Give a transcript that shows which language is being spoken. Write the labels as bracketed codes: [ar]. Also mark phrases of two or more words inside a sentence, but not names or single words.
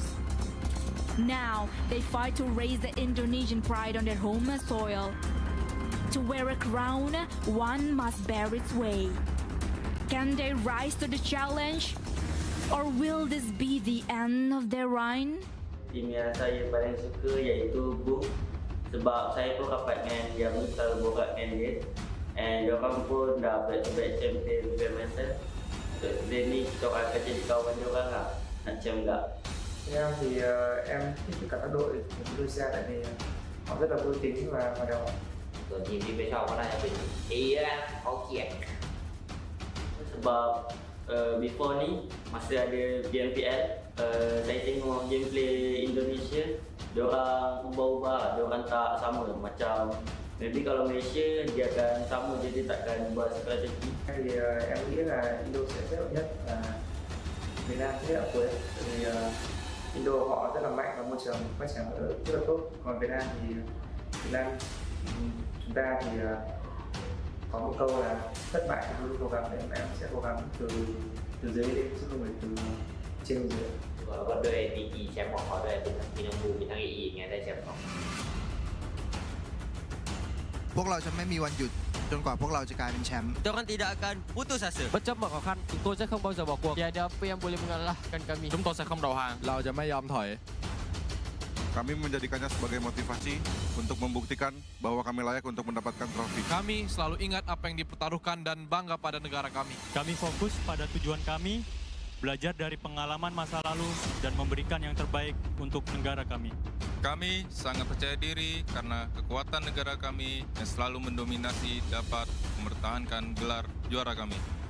[en] Now, they fight to raise the Indonesian pride on their home soil. To wear a crown, one must bear its way. Can they rise to the challenge? Or will this be the end of their reign? [ms] Tim yang saya paling suka iaitu BOOK. Sebab saya pun rapat dengan dia pun selalu borak dengan dia. And diorang pun dah [en] back-to-back champion [ms] PMSL. Today ni kita akan jadi kawan diorang lah. Nak macam tak? [vi] Em thì em thích cả các đội Indonesia tại vì họ rất là vui tính và hoạt động. Còn team đi bên sau có này là bên Erangel GEEK. [ms] Sebab before ni masa ada PMPL, saya tengok gameplay Indonesia, diorang ubah-ubah, diorang tak sama. Macam maybe kalau Malaysia dia akan sama je, dia takkan ubah strategi. [vi] Thì em nghĩ là Indo sẽ rất nhất là Việt Nam rất là cuối. Vì Indo họ rất là mạnh và môi trường phát triển rất là tốt. Còn Việt Nam thì chúng ta thì có một câu là thất bại thì luôn cố gắng, để em sẽ cố gắng từ dưới lên chứ không phải từ trên lên dưới. [th] ก็ด้วยPGแชมป์ของเขาด้วยเป็นทั้งพีน้องบูมีทั้งEEไงได้แชมป์ของ พวกเราจะไม่มีวันหยุดจนกว่าพวกเราจะกลายเป็นแชมป์ [id] Kita tidak akan putus asa. [vi] Bất chấp mọi khó khăn, chúng tôi sẽ không bao giờ bỏ cuộc. [ms] Tiada apa yang boleh mengalahkan kami. [vi] Chúng tôi sẽ không đầu hàng. [th] เราจะไม่ยอมถอย [id] Kami menjadikannya sebagai motivasi untuk membuktikan bahwa kami layak untuk mendapatkan trofi. Kami selalu ingat apa yang dipertaruhkan dan bangga pada negara kami. Kami fokus pada tujuan kami, belajar dari pengalaman masa lalu, dan memberikan yang terbaik untuk negara kami. Kami sangat percaya diri karena kekuatan negara kami yang selalu mendominasi dapat mempertahankan gelar juara kami.